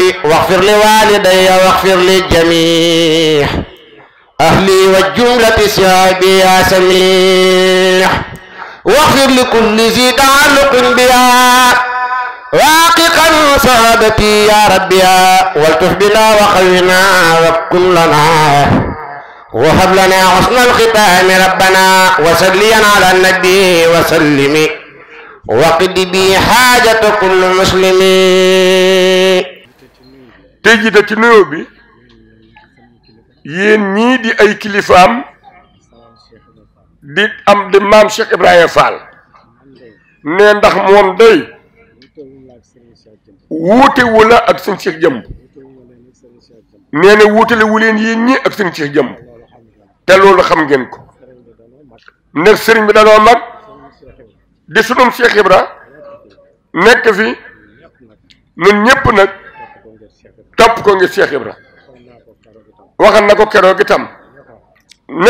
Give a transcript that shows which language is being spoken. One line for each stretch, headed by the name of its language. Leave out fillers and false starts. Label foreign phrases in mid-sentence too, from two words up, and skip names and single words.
Arabic: واغفر لوالدي واغفر للجميع أهلي والجملة سعادي يا سميح واغفر لكل ذي تعلق بها واققا سعادتي يا ربي والتف بنا وخلنا وكن لنا وهب لنا حسن الختام ربنا وصليا على النبي وسلم وقد بي حاجة كل مسلم تجد تنوبي
Wolof: yéen ñii di ay kilifaam di am di maam Cheikh Ibrahima Fall ne ndax moom day wuute wula ak sëñ Cheikh Jëmb nee na wuutale wu leen yéen ñii ak sëñ Cheikh Jëmb te loolu xam ngeen ko nekk sëriñ bi danoo mag di sunum Cheikh Ibra nekk fi ñun ñëpp nag topp ko ngir Cheikh Ibra waxal na ko keroog itam ni